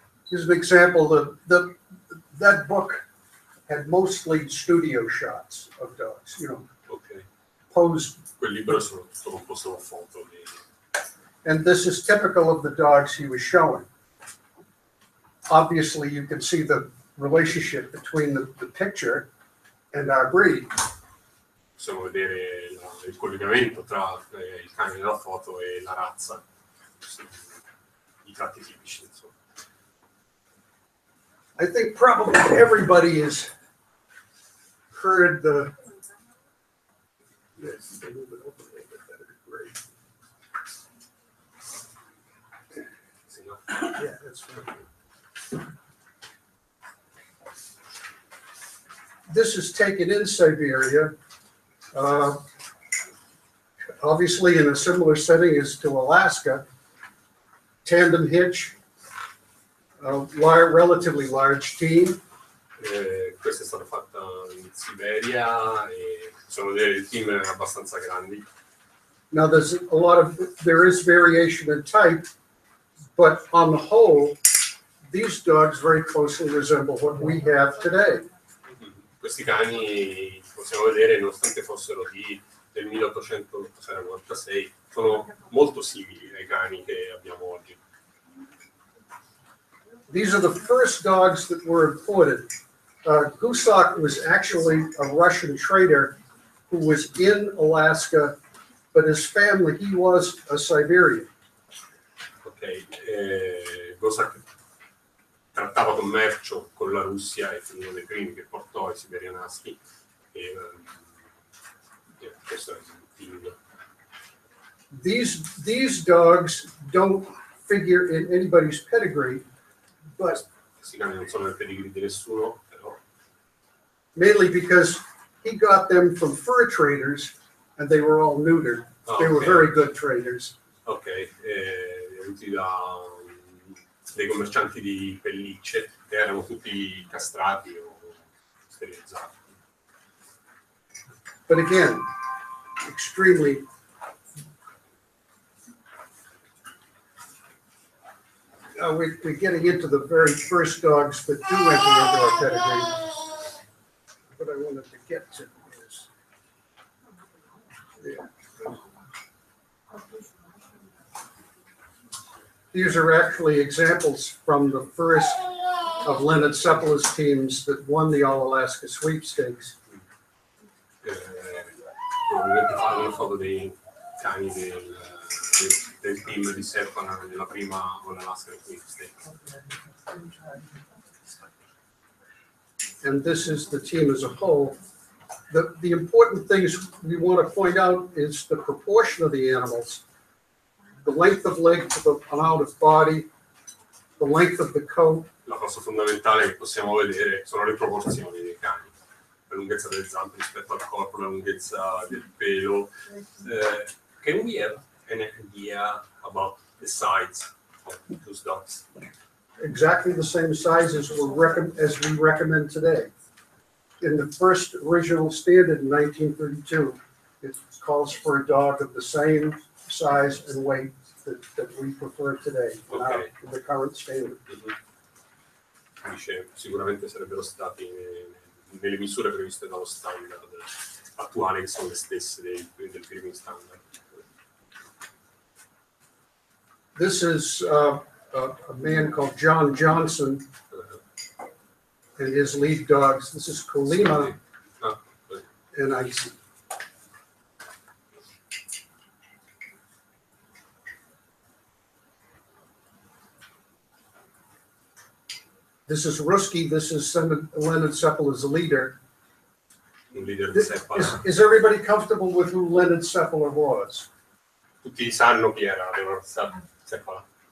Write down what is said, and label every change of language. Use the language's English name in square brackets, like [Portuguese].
[English] Here's an example. That book had mostly studio shots of dogs, you know, Ok. posed. [Italian] Quel libro è tutto composto da foto. [English] And this is typical of the dogs he was showing. Obviously, you can see the relationship between the picture and our breed. [Italian] Possiamo vedere il collegamento tra il cane nella foto e la razza, i tratti tipici, insomma. [English] I think probably everybody has heard the. Yes, a little bit open, a little bit better. Great. Yeah, that's right. This is taken in Siberia, obviously in a similar setting as to Alaska. Tandem hitch, a relatively large team. [Italian] Questa è stata fatta in Siberia e sono dei team abbastanza grandi. [English] Now, there is variation in type, but on the whole, these dogs very closely resemble what we have today. [Italian] Questi cani, possiamo vedere, nonostante fossero del 1896, sono molto simili ai cani che abbiamo oggi. [English] These are the first dogs that were imported. Gusak was actually a Russian trader who was in Alaska, but his family, he was a Siberian. [Italian] Ok, Gosak trattava commercio con la Russia e fu uno dei primi che portò i siberianaschi e questo è il team. [English] These dogs don't figure in anybody's pedigree, but [Italian] Questi cani non sono nel pedigree di nessuno, però [English] mainly because he got them from fur traders and they were all neutered. They were very good traders. [Italian] Ok, avuti da dei commercianti di pellicce che erano tutti castrati o sterilizzati. [English] But again, extremely we're getting into the very first dogs that do enter into our pedigree. What I wanted to get to is, these are actually examples from the first of Leonard Cephal's teams that won the All-Alaska Sweepstakes. [Italian] Probabilmente fanno foto dei cani del team di Seppana nella prima All-Alaska Sweepstakes. [English] And this is the team as a whole. The important things we want to point out is the proportion of the animals, the length of leg to the amount of body, the length of the coat. [Italian] La cosa fondamentale che possiamo vedere sono le proporzioni dei cani, la lunghezza delle zampe rispetto al corpo, la lunghezza del pelo. [English] Can we have an idea about the size of those dogs? Exactly the same size as we recommend today. In the first original standard in 1932, it calls for a dog of the same size and weight that we prefer today in the current standard. [Italian] Dice, sicuramente sarebbero stati nelle misure previste dallo standard attuale, che sono le stesse del primo standard. [English] This is a man called John Johnson and his lead dogs. This is Colima and Icy. This is Ruski. This is Leonard Cephala as a leader. Is everybody comfortable with who Leonard Cephala was? [Italian] Tutti sanno chi era Leonard Cephala.